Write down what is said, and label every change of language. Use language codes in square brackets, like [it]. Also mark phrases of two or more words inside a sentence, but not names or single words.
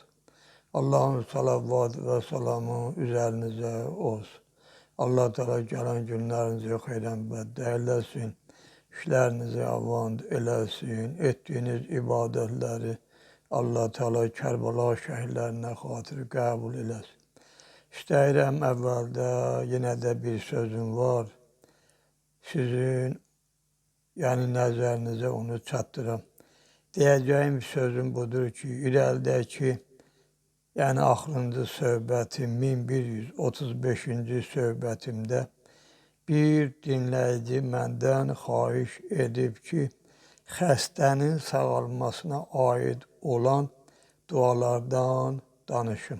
[tr] Allah'ın salavat ve selamı üzerinize olsun. Allah Teala gelen günlerinizi hayran bedde eylesin. İşlerinizi avand eylesin. Ettiğiniz ibadetleri Allah Teala Kerbala şehirlerine hatır kabul eylesin. [az] İstəyirəm əvvəldə yenə də bir sözüm var. Sizin nəzərinizə onu çatdıram. Deyəcəyim sözüm budur ki, irəlidəki axırıncı söhbətim 1135-ci söhbətimdə bir dinləyici məndən xahiş edib ki, xəstənin sağalmasına aid olan dualardan danışım.